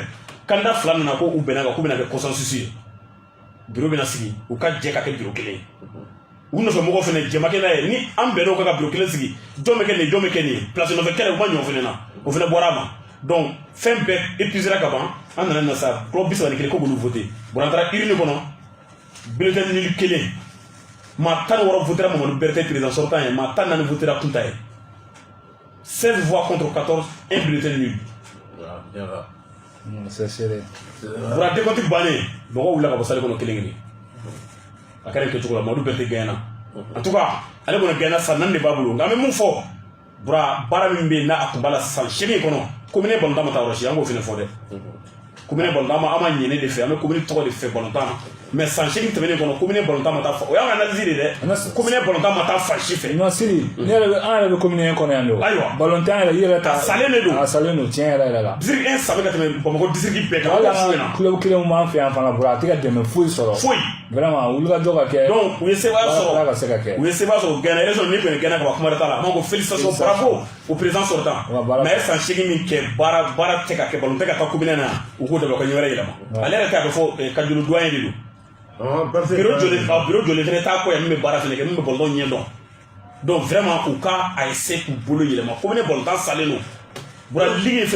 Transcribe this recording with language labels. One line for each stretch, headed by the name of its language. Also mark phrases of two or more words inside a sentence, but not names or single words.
Bambara: candidat fila nana ko u bɛnna kan k'u bɛna kɛ consensus ye bureau bɛna sigi u ka jɛ ka kɛ bureau kelen ye u nɔfɛ mɔgɔw fɛnɛ jɛmakɛ n'a ye ni an bɛnna o kan ka bureau kelen sigi jɔn bɛ kɛ nin jɔn bɛ kɛ nin place nɔfɛ kɛlɛ u ma ɲɔ fɛnɛ na o fɛnɛ bɔra a ma donc fɛn bɛɛ épuisera ka ban an nana na sa club 31 ko k'olu voter bon an taara urne kɔnɔ
French: bulletin nul
Bambara: kelen maa 16 votera Mamadou Berté
French: président sortant
Bambara: ye maa 14 votera Kunta ye
French: 16 voix contre 14 un bulletin nul c'est serré
Bambara: bura décompte bannen mɔgɔw wulila ka bɔ salle kɔnɔ kelen kelen a kɛra kɛcogo la Mamadou Berté
French: gagné en tout cas
Bambara: ale kɔni gagné san 4 de b'a bolo nka an bɛ mun fɔ bura baara min bɛ yen n'a a kun b'a la san 8 kɔnɔ commune balontan ma taa yɔrɔ si an k'o fɛnɛ fɔ dɛ commune balontan an ma ɲɛne de fɛ an bɛ commune tɔgɔ de fɛ balontan na mais san 8 tɛmɛnen kɔnɔ commune balontan ma taa fa o y'an ka analyse de dɛ commune balontan ma taa fan si fɛ non Siri an yɛrɛ bɛ commune kɔnɔ yan de o ayiwa balontan yɛrɛ i yɛrɛ ta a salen de don a salen don tiɲɛ yɛrɛ yɛrɛ la district 1 salen ka tɛmɛ Bamakɔ district bɛɛ kan hali an ka club kelenw b'an fɛ yan fana bura a tɛ ka dɛmɛ foyi sɔrɔ foyi vraiment wuli ka jɔ ka kɛ donc u ye sebaya sɔrɔ ka se ka kɛ u ye sebaya sɔrɔ
French: gagné élection
Bambara: ni kɔni gagné ka ban kuma t'a la an b'a fɔ
French: félicitations bravo au président sortant mais
Bambara: a ye san 8 min kɛ baara tɛ ka kɛ balon tɛ ka taa commune na u k'o dabila ka ɲɛ wɛrɛ yɛlɛma ale yɛrɛ k'a fɔ Kajolo doyen de don bureau jɔlen fɛnɛ t'a kɔ yan min bɛ baara fɛnɛ kɛ min bɛ balon ɲɛ dɔn donc vraiment u ka a essayer k'u bolo yɛlɛma commune balontan salen don bura ligue fɛnɛ